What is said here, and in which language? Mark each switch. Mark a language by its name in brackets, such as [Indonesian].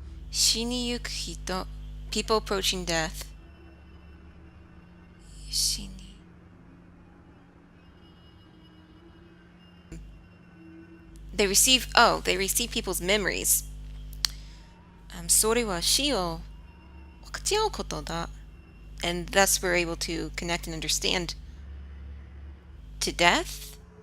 [Japanese] Shiniyuku hito. [English] People approaching death. [Japanese] Shini. [English] They receive people's memories. [Japanese] それは死を分かち合うことだ. [English] And thus we're able to connect and understand to death.